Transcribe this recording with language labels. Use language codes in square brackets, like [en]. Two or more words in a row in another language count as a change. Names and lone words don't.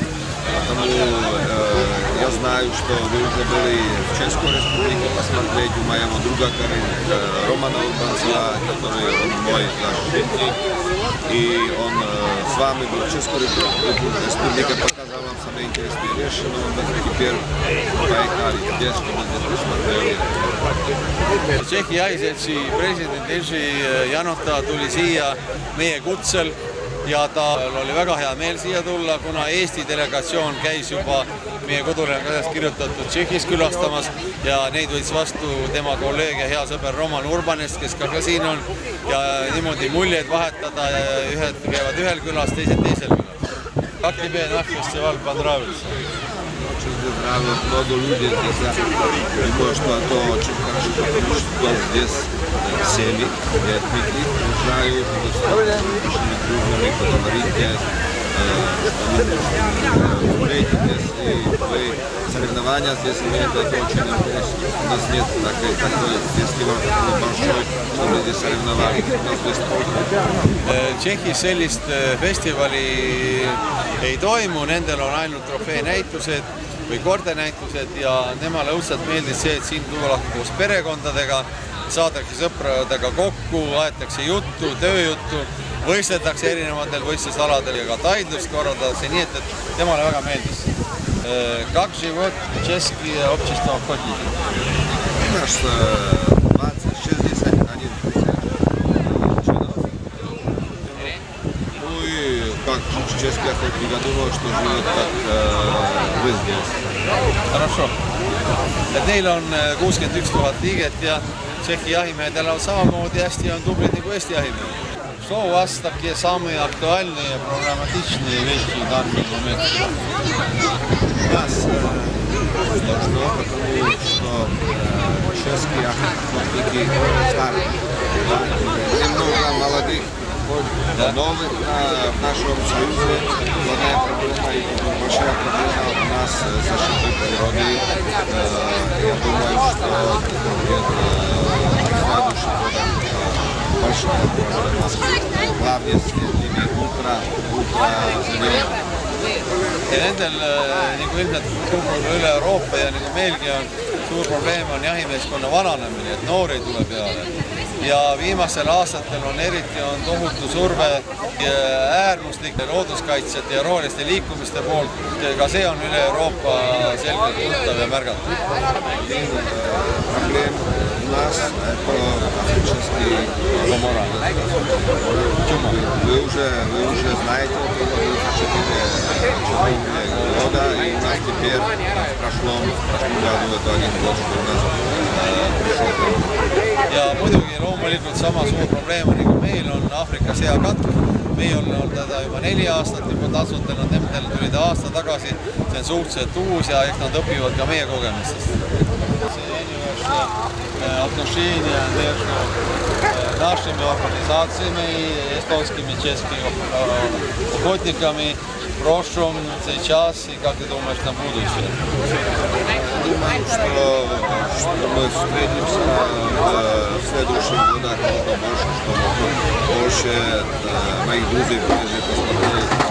[ru] Потому я знаю, что вы уже были в Чешской республике посмотреть у моего друга Романа Урбанцева, который мой защитник. И он с вами был в Чешской республике, показал вам самые интересные вещи, но теперь поехали здесь, чтобы здесь посмотрели. [et] Tšehhi jahiseltsi president Irži Janota tuli siia meie kutsel ja tal oli väga hea meel siia tulla, kuna Eesti delegatsioon käis juba meie koduleheküljest kirjutatud Tšehhis külastamas ja neid võttis vastu tema kolleeg ja hea sõber Roman Urbanest, kes ka siin on, ja niimoodi muljeid vahetada, ühed käivad ühel külas, teised teisel külas. [ru] Как тебе наш фестиваль понравился? Очень нравилось, много людей здесь. Думаю, что это очень хорошо, потому что здесь семьи, детки уезжают, очень дружными, поговорите, соревнования здесь имеют, это очень интересно. У нас нет такой фестиваль большой, чтобы здесь соревновались. У нас здесь только. [et] Tšehhis sellist festivali ei toimu, nendel on ainult trofeenäitused või kordenäitused ja nemale õudselt meeldis see, et siin tullakse koos perekondadega, saadakse sõpradega kokku, aetakse juttu, tööjuttu, võistletakse erinevatel võistlusaladel ja ka taidlust korraldatakse, nii et temale väga meeldis. [ru] Как живет Чешское общество охотников? 61 членов. Ну и как чешский охотник, я думаю, что живет как вы здесь. Хорошо. [et] Neil on 61 000 liiget ja Tšehhi jahimehed elavad samamoodi hästi ja on tublid nagu Eesti jahimehed. [ru] Что у вас такие самые актуальные проблематичные вещи в данный момент? У нас сложно, потому что чешские охотники старые. Немного молодых, новых в нашем союзе. Главная проблема и большая проблема у нас защиты природы. Я думаю, что следующий год большая проблема. Главное с ними ultra-зеленые. [et] Ja nendel, nagu ilmselt üle Euroopa ja nagu meilgi on, suur probleem on jahimeeskonna vananemine, et noori tuleb peale. Ja viimasel aastatel on eriti tohutu surve äärmuslike looduskaitsjate ja roheliste liikumiste poolt. Ka see on üle Euroopa selgelt tuntav ja märgatud. [ru] Проблем у нас это африканский помор. Вы уже знаете, года, и у нас теперь в прошлом году это один год, что у нас пришел. [et] Ja muidugi loomulikult sama suur probleem on, nagu meil on Aafrika seakatk. Meil on teda juba 4 aastat juba tasutanud, nendel tuli ta aasta tagasi. See on suhteliselt uus ja eks nad õpivad ka meie kogemustest. [ru] Отношения между нашими организациями, эстонскими, чешскими охотниками в прошлом, сейчас и как ты думаешь на будущее? Думаю, что мы встретимся в следующих годах больше моих друзей приезжают посмотреть.